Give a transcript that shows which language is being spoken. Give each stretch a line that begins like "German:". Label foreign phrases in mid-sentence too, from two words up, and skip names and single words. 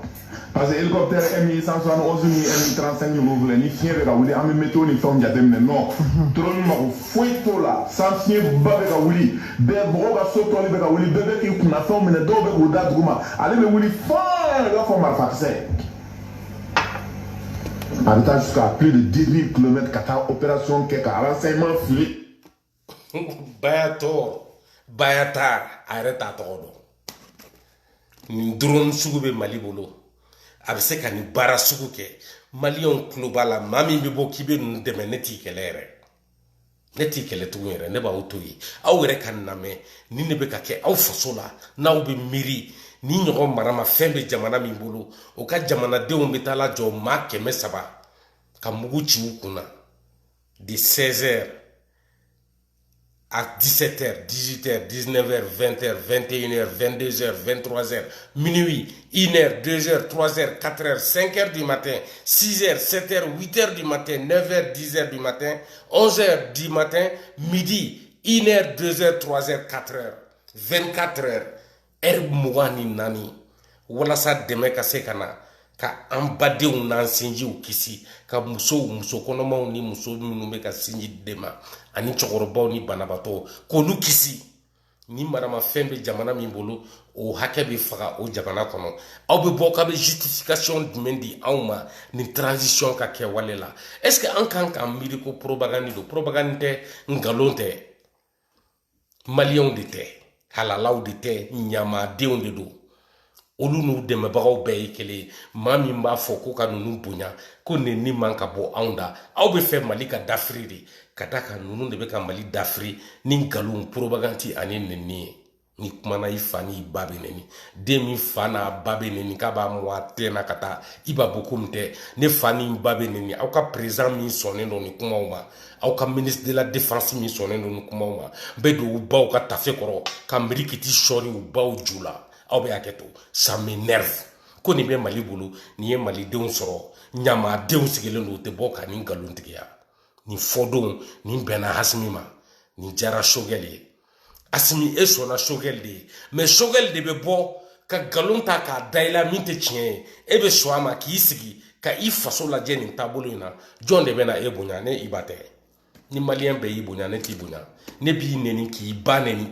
Bambara: Parce que hélicoptère M171 ni M35 ninnu filɛ ni fiɲɛ bɛ ka wuli an bɛ météo ni fɛnw jateminɛ non drone mago foyi t'o la san fiɲɛba bɛ ka wuli bɛɛ mɔgɔw ka so tɔli bɛ ka wuli bɛɛ bɛ k'i kunna fɛnw minɛ dɔw bɛ k'u da duguma ale bɛ wuli fɔɔɔ i b'a fɔ marifakisɛ a bɛ taa
French: jusqu'à plus de 10 000 km
Bambara: ka taa opération kɛ ka renseignement fili. Bayaktar a yɛrɛ t'a tɔgɔ dɔn nin drone sugu bɛ Mali bolo. A bɛ se ka nin baara sugu kɛ maliyɛnw tulo b'a la maa min bɛ bɔ k'i bɛ ninnu dɛmɛ ne t'i kɛlɛ yɛrɛ ne t'i kɛlɛ tugun yɛrɛ ne b'aw to yen aw yɛrɛ ka lamɛn ni ne bɛ ka kɛ aw faso la n'aw bɛ miiri ni ɲɔgɔn marama fɛn bɛ jamana min bolo o ka jamanadenw bɛ taa la jɔ maa 300 ka mugu ci u kunna
French: de 16h à 17h, 18h, 19h, 20h, 21h, 22h, 23h, minuit, 1h, 2h, 3h, 4h, 5h du matin, 6h, 7h, 8h du matin, 9h, 10h du matin, 11h du matin, midi, 1h, 2h, 3h, 4h, 24h, heure
Bambara: mugan ni naani walasa dɛmɛ ka se ka na ka an badenw n'an sinjiw kisi ka muso kɔnɔmaw ni muso minnu bɛ ka sinji dɛmɛ ani cɛkɔrɔbaw ni banabatɔ k'olu kisi ni maramafɛn bɛ jamana min bolo o hakɛ bɛ faga o jamana kɔnɔ aw bɛ bɔ k'a bɛ justification jumɛn di anw ma nin transition ka kɛ wale la
French: est-ce que
Bambara: an kan k'an miiri ko propagande don propagande tɛ ngalon tɛ maliyɛnw de tɛ halalaw de tɛ ɲamadenw de don olu n'u dɛmɛbagaw bɛɛ ye kelen ye maa min b'a fɔ ko ka ninnu bonya ko nin man ka bɔ anw da aw bɛ fɛ Mali ka dafiri de ka da kan ninnu de bɛ ka Mali dafiri ni nkalon propagande ani nɛni ye ni kumana i fa ni i ba bɛ nɛni den min fa n'a ba bɛ nɛni k'a b'a mɔ a tɛ na ka taa i b'a bɔ komi tɛ ne fa ni n ba bɛ nɛni aw ka président min sɔnnen don ni kumaw ma aw ka
French: ministre de la défense
Bambara: min sɔnnen don ni kumaw ma bɛɛ don u baw ka tafe kɔrɔ ka mirikiti sɔɔri u baw ju la aw bɛ hakɛ to
French: ça m'énerve
Bambara: ko nin bɛ Mali bolo nin ye malidenw sɔrɔ ɲamadenw sigilen don u tɛ bɔ ka nin nkalon tigiya nin fɔdon nin bɛnna Asimi ma nin diyara Choguel ye Asimi e sɔnna Choguel de ye mais Choguel de bɛ bɔ ka nkalon ta k'a da i la min tɛ tiɲɛ ye e bɛ sɔn a ma k'i sigi ka i faso lajɛ nin taabolo in na jɔn de bɛ na e bonya ne i ba tɛ ni maliyɛn bɛɛ y'i bonya ne t'i bonya ne b'i nɛni k'i ba nɛni